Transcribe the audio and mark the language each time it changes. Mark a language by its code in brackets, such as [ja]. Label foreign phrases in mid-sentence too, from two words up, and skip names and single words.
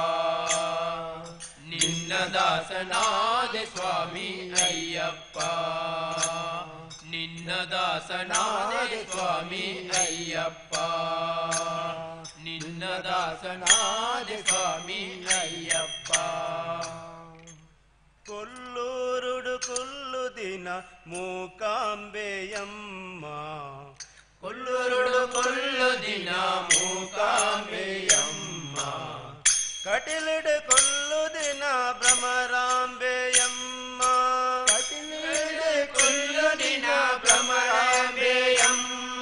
[kn] ನಿನ್ನ ದಾಸನಾದೆ ಸ್ವಾಮಿ ಅಯ್ಯಪ್ಪ ನಿನ್ನ ದಾಸನಾದೆ ಸ್ವಾಮಿ ಅಯ್ಯಪ್ಪ ನಿನ್ನ ದಾಸನಾದೆ ಸ್ವಾಮಿ ಅಯ್ಯಪ್ಪ [tcy] ಕೊಲ್ಲೂರುಡು ಕೊಲ್ಲು ದಿನ ಮೂಕಾಂಬೆಯಮ್ಮ ಕೊಲ್ಲು ಕೊಲ್ಲುರುಡು ಕೊಲ್ಲು ದಿನ ಮೂಕಾಂಬೆಯಮ್ಮ ಕಟಿಲಿಡು ಕೊಲ್ಲು ದಿನ ಭ್ರಮರಾಂಬೆಯಮ್ಮ ಕಟಿಲಿಡು ಕೊಲ್ಲು ದಿನ ಭ್ರಮರಾಂಬೆಯಮ್ಮ